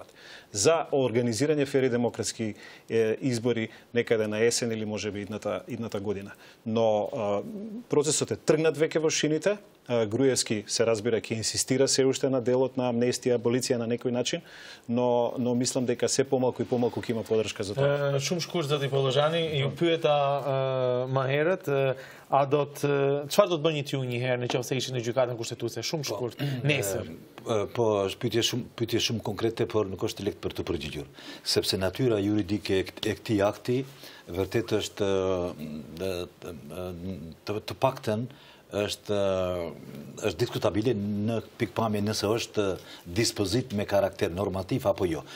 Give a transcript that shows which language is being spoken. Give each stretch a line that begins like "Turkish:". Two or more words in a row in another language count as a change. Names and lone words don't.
Macedonian: За организирање фери демократски избори некаде на есен или можеби идната година. Но процесот е тргнат веќе во шините, Груевски се разбира ќе инсистира се уште на делот на амнестија, аболиција на некој начин, но мислам дека се помалку и помалку ќе има поддршка за тоа.
Albanian: Shumë shkurt zoti Polozhani, ju pyeta më herët, a çfarë do të bëni ju një herë nëse ishin në gjykatën kushtetuese? Shumë shkurt. Nesër. Po pyetje shumë konkrete, por nuk është lehtë për të përgjigjur, sepse natyra juridike e këtij akti vërtet është të paktën është diskutabile në pikpamje nëse është dispozit me karakter normativ apo jo.